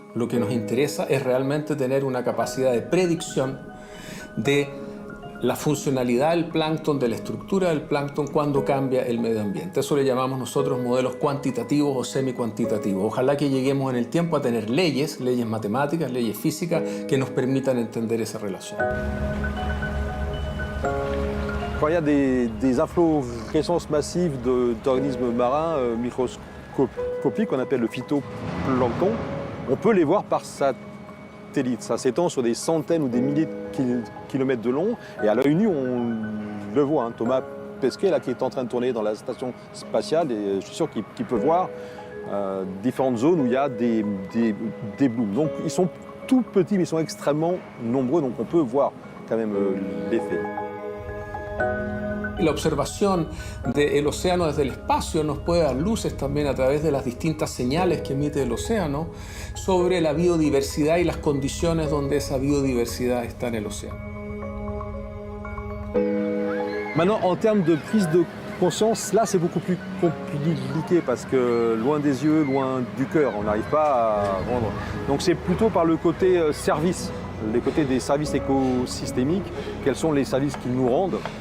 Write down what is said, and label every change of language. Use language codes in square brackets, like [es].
[es] Lo que nos interesa es realmente tener una capacidad de predicción de la funcionalidad del plancton, de la estructura del plancton cuando cambia el medio ambiente. Eso le llamamos nosotros modelos cuantitativos o semi-cuantitativos. Ojalá que lleguemos en el tiempo a tener leyes matemáticas, leyes físicas que nos permitan entender esa relación. [fr] Quand il y a des inflorescences massives d'organismes marins microscopiques, qu'on appelle le phytoplancton, on peut les voir par satellite. Ça s'étend sur des centaines ou des milliers de kilomètres de long, et à l'œil nu, on le voit. Thomas Pesquet, là, qui est en train de tourner dans la station spatiale, et je suis sûr qu'il peut voir différentes zones où il y a des blooms. Donc ils sont tout petits, mais ils sont extrêmement nombreux, donc on peut voir quand même l'effet. [es] La observación del océano desde el espacio nos puede dar luces también a través de las distintas señales que emite el océano sobre la biodiversidad y las condiciones donde esa biodiversidad está en el océano. [fr] Maintenant, en termes de prise de conscience, là c'est beaucoup plus compliqué parce que loin des yeux, loin du cœur, on n'arrive pas à rendre. Donc c'est plutôt par le côté service, les côtés des services écosystémiques, quels sont les services qu'ils nous rendent.